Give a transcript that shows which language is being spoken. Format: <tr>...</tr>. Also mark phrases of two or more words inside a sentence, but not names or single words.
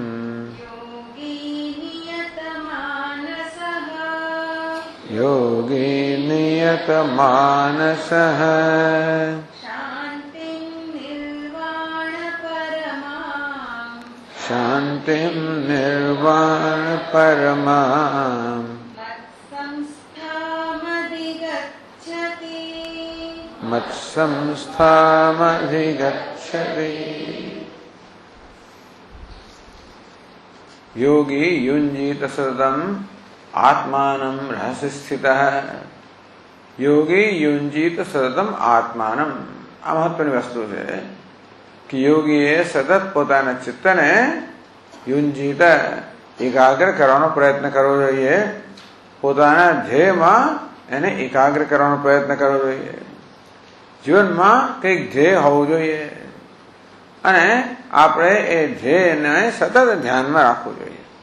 <sa>योगी नियतमानसः शान्तिं निर्वाणपरमाम् मत्संस्थामधिगच्छति। योगी युञ्जीत सततम् आत्मानं रहस्य स्थितः। योगी युञ्जीत सततम् આત્માનમ।</sa> <gu>આ મહત્વની વસ્તુ છે કે યોગીએ સતત પોતાના ચિત્તને યુંજીત એકાગ્ર કરવાનો પ્રયત્ન કરવો જોઈએ। પોતાના ધ્યેયમાં એને એકાગ્ર કરવાનો પ્રયત્ન કરવો જોઈએ। જીવનમાં કંઈક ધ્યેય હોવું જોઈએ અને આપણે એ ધ્યેયને સતત ધ્યાનમાં રાખવું જોઈએ।</gu>